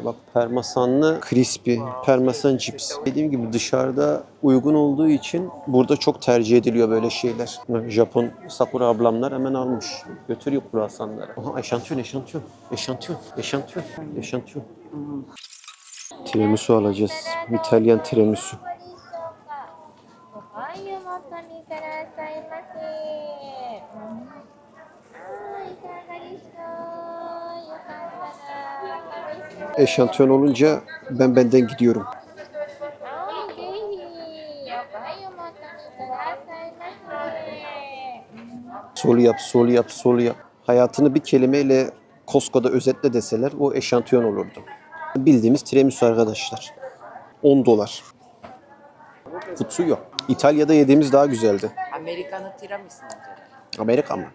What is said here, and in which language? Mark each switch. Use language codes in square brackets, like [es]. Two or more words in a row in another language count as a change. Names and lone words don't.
[tr] Bak parmesanlı crispy, parmesan cips. Dediğim gibi dışarıda uygun olduğu için burada çok tercih ediliyor böyle şeyler. Japon Sakura ablamlar hemen almış. Götürüyor kruvasanları. Aha eşantiyon. Tiramisu alacağız. İtalyan tiramisu. [ja] お湯もお飲みくださいませ。いかがでしょう。よかったら。 [tr] Eşantiyon olunca benden gidiyorum. [ja] はい、ぜひ、お湯もお飲みくださいませ。 [tr] Sol yap. Hayatını bir kelimeyle Costco'da özetle deseler o eşantiyon olurdu. Bildiğimiz tiramisu arkadaşlar. 10 dolar. Futsu yok. İtalya'da yediğimiz daha güzeldi. Amerika'nın tiramisu mu acaba? Amerika mı?